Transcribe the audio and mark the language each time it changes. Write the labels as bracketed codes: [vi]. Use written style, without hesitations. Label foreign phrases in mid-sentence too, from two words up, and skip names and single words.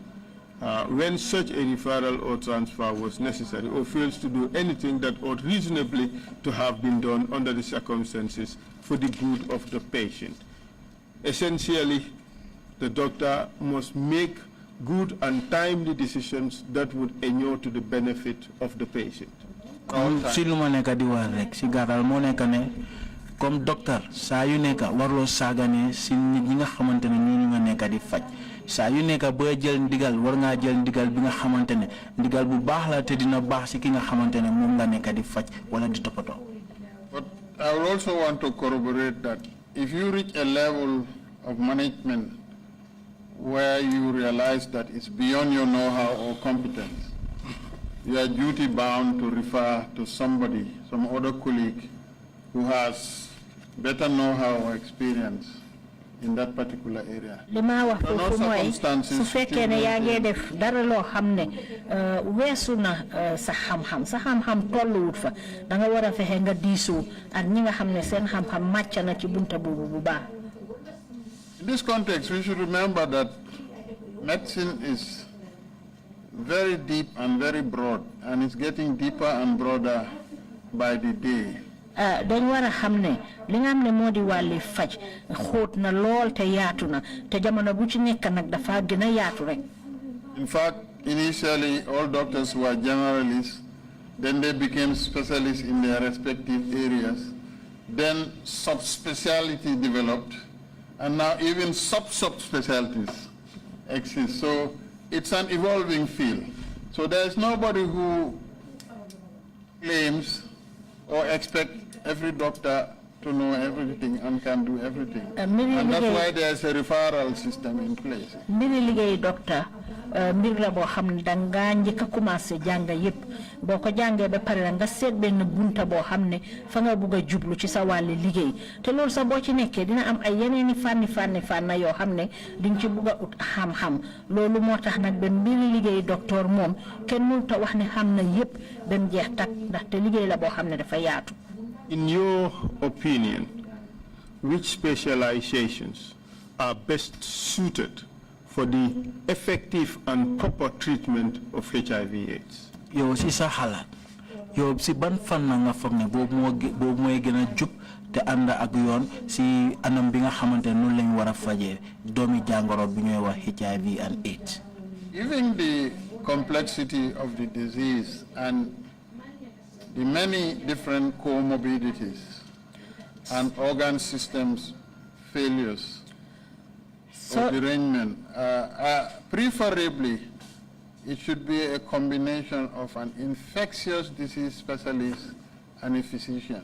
[en] When such a referral or transfer was necessary, or fails to do anything that ought reasonably to have been done under the circumstances for the good of the patient. Essentially, the doctor must make good and timely decisions that would inure to the benefit of the patient. [wo] Si lu ma nekk di wax rek si gàttal moo nekk ne [fr] comme docteur [wo] saa yu nekk warloo saagane si nit ñi nga xamante ne ñooñu nga nekk di faj. Saa yu nekk boo jël ndigal war ngaa jël ndigal bi nga xamante ne ndigal bu baax la te dina baax si ki nga xamante ne moom nga nekk di faj wala di toppatoo. [en] But I would also want to corroborate that if you reach a level of management where you realize that it's beyond your know-how or competence, you are duty bound to refer to somebody, some other colleague who has better know-how or experience in that particular area. [wo] Lima wax foofu mooy su fekkee ne yaa ngi def dara loo xam ne weesu na sa xam-xam tolluwut fa da nga war a fexe nga diisoo ak ñi nga xam ne seen xam-xam màcc na ci bunta boobu bu baax. [en] In this context, we should remember that medicine is very deep and very broad, and it's getting deeper and broader by the day. [wo] dañ war a xam ne li nga xam ne moo di wàlli faj xóot na lool te yaatu na te jamono bu ci nekk nag dafa gën a yaatu rek. [en] In fact, initially all doctors were generalists, then they became specialists in their respective areas, then subspecialty developed, and now even sub-subspecialties exist. So it's an evolving field. So there's nobody who claims or expect every doctor to know everything and can do everything. And that's why there's a referral system in place. Doctor, [wo] mbir la boo xam ne danga njëkk a commencé jàng yëpp boo ko jàngee ba pare nga seet benn bunta boo xam ne fa nga bugg a jublu ci sa wàlli liggéey te loolu sax boo ci nekkee dina am ay yeneeni fànn yoo xam ne diñ ci bugg a ut xam-xam loolu moo tax nag ba mbiri liggéey docteur moom kenn mënut a wax ne xam na yëpp ba mu jeex tak ndaxte liggéey la boo xam ne dafa yaatu. [en] In your opinion, which specializations are best suited for the effective and proper treatment of HIV/AIDS? [wo] Yo si sa xalaat yo si ban fan nga foog ne boobu mooy gën a jub te ànd ak yoon si anam bi nga xamante noonu lañ war a fajee doomi jàngoro bi ñuy wax [en] HIV and AIDS. Given the complexity of the disease and the many different comorbidities and organ systems failures or derangement, preferably it should be a combination of an infectious disease specialist and a physician.